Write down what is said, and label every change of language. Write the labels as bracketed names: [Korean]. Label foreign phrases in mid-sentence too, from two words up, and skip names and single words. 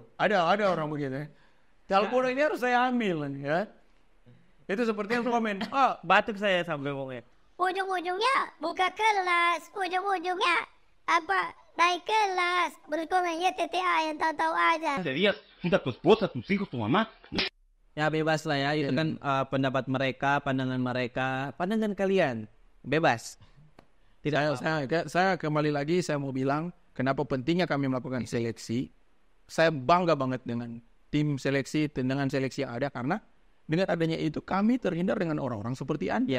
[Indonesian] Ada orang begitu ya. Hal bodoh ini harus saya ambil ya. Itu seperti yang komen. Batuk saya sampai ngomongnya. Ujung-ujungnya buka kelas. Ujung-ujungnya naik kelas. Berkomen ya TTA yang tahu-tahu aja. [Spanish] Sería junta tu esposa, tus hijos, tu mamá. [Indonesian] Ya bebas lah ya. Itu kan pendapat mereka, pandangan kalian. Bebas. Saya kembali lagi saya mau bilang kenapa pentingnya kami melakukan seleksi. Saya bangga banget dengan tim seleksi, dengan seleksi yang ada, karena dengan adanya itu kami terhindar dengan orang-orang seperti Anda.